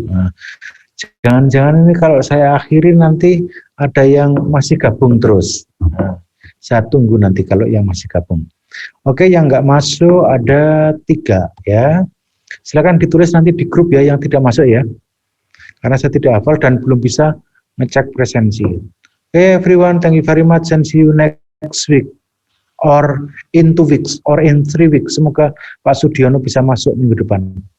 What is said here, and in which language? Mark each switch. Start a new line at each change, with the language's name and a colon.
Indonesian: Nah, jangan-jangan ini kalau saya akhiri nanti ada yang masih gabung terus. Nah, saya tunggu nanti kalau yang masih gabung. Oke, yang nggak masuk ada 3 ya. Silakan ditulis nanti di grup ya yang tidak masuk ya. Karena saya tidak hafal dan belum bisa ngecek presensi.
English: Okay, everyone, thank you very much and see you next week or in 2 weeks or in 3 weeks.
Indonesian: Semoga Pak Sudiono bisa masuk minggu depan.